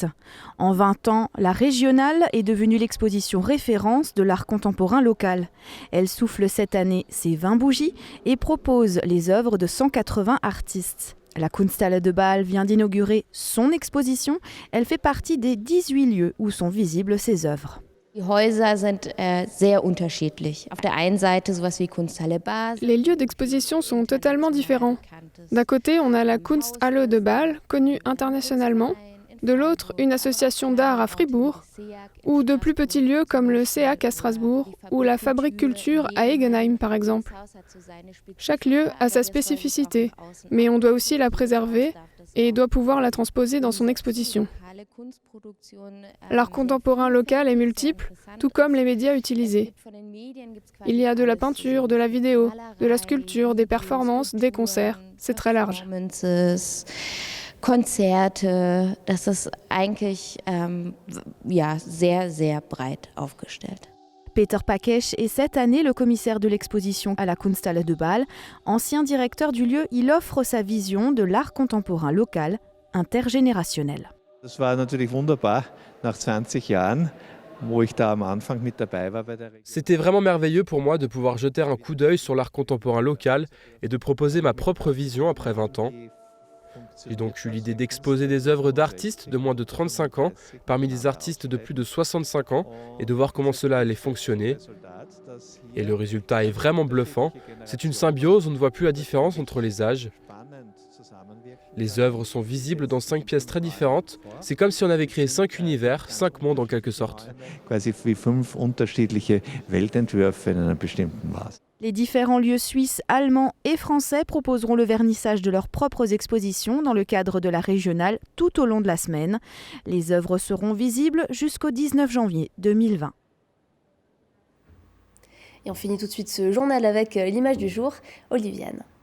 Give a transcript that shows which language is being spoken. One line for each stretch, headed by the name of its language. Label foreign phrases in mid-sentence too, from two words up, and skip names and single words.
French: En 20 ans, la Régionale est devenue l'exposition référence de l'art contemporain local. Elle souffle cette année ses 20 bougies et propose les œuvres de 180 artistes. La Kunsthalle de Bâle vient d'inaugurer son exposition. Elle fait partie des 18 lieux où sont visibles ses œuvres.
German: Die Häuser sind sehr unterschiedlich. Auf der einen Seite sowas wie Kunsthalle Basel.
French: Les lieux d'exposition sont totalement différents. D'un côté, on a la Kunsthalle de Bâle, connue internationalement. De l'autre, une association d'art à Fribourg, ou de plus petits lieux comme le CEAC à Strasbourg, ou la Fabrique Culture à Egenheim par exemple. Chaque lieu a sa spécificité, mais on doit aussi la préserver et doit pouvoir la transposer dans son exposition. L'art contemporain local est multiple, tout comme les médias utilisés. Il y a de la peinture, de la vidéo, de la sculpture, des performances, des concerts. C'est très large.
German: Konzerte. Das ist eigentlich sehr, sehr breit aufgestellt.
French: Peter Pakesh est cette année le commissaire de l'exposition à la Kunsthalle de Bâle. Ancien directeur du lieu, il offre sa vision de l'art contemporain local, intergénérationnel.
German: Das war natürlich wunderbar, nach 20 Jahren, wo ich da am Anfang mit dabei war bei der Region.
French: C'était vraiment merveilleux pour moi de pouvoir jeter un coup d'œil sur l'art contemporain local et de proposer ma propre vision après 20 ans. J'ai donc eu l'idée d'exposer des œuvres d'artistes de moins de 35 ans parmi des artistes de plus de 65 ans et de voir comment cela allait fonctionner. Et le résultat est vraiment bluffant. C'est une symbiose, on ne voit plus la différence entre les âges. Les œuvres sont visibles dans 5 pièces très différentes. C'est comme si on avait créé 5 univers, 5 mondes en quelque sorte.
German: Quasi wie 5 unterschiedliche Weltentwürfe in einer bestimmten Vase.
French: Les différents lieux suisses, allemands et français proposeront le vernissage de leurs propres expositions dans le cadre de la régionale tout au long de la semaine. Les œuvres seront visibles jusqu'au 19 janvier 2020. Et on finit tout de suite ce journal avec l'image du jour, Oliviane.